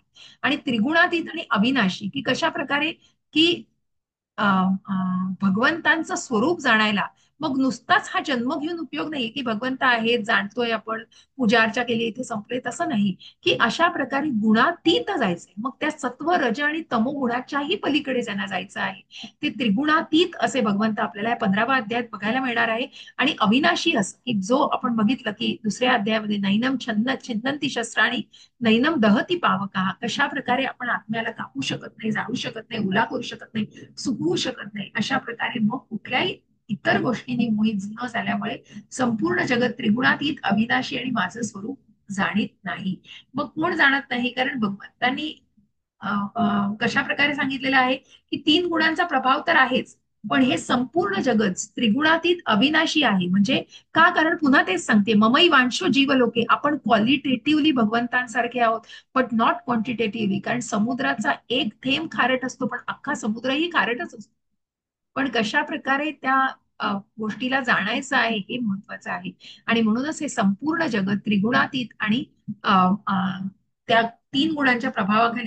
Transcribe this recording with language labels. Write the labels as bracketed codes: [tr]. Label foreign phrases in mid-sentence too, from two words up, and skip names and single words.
[mr] आणि त्रिगुणातीत आणि अविनाशी की कशा प्रकारे की भगवंतांचं स्वरूप जाणायला मग नुसताच हा जन्म घेऊन उपयोग नाही की भगवंत आहेत जाणतोय आपण, पूजा अर्चा केली इथे संपले, तसं नाही. की अशा प्रकारे गुणातीत जायचंय. मग त्या सत्व, रज आणि तमोगुणाच्याही पलीकडे ज्यांना जायचं आहे ते त्रिगुणातीत असे भगवंत आपल्याला या 15व्या अध्यायात बघायला मिळणार आहे. आणि अविनाशी असं की जो आपण बघितलं की दुसऱ्या अध्यायामध्ये [sa] नैनम छिन्नंती शस्त्राणी नैनम दहती पावका, [mr] कशा प्रकारे आपण आत्म्याला कापू शकत नाही, जाळू शकत नाही, उला करू शकत नाही, सुकवू शकत नाही. अशा प्रकारे मग कुठल्याही इतर गोष्टींनी मोहित न झाल्यामुळे संपूर्ण जगत त्रिगुणातीत, अविनाशी आणि माझं स्वरूप जाणीत नाही. मग कोण जाणत नाही? कारण भगवंतांनी कशा प्रकारे सांगितलेलं आहे की 3 गुणांचा प्रभाव तर आहेच, पण हे संपूर्ण जगत त्रिगुणातीत अविनाशी आहे. म्हणजे का? कारण पुन्हा तेच सांगते, [sa] ममई वांशो जीवलोके, [mr] आपण क्वालिटेटिव्हली भगवंतांसारखे आहोत [en] but not quantitatively. [mr] कारण समुद्राचा एक थेंब खारट असतो पण अख्खा समुद्रही खारटच असतो. पण कशा प्रकारे त्या गोष्टीला जाणायचं आहे हे महत्वाचं आहे. आणि म्हणूनच हे संपूर्ण जगत त्रिगुणातीत आणि त्या 3 गुणांच्या प्रभावाखाली.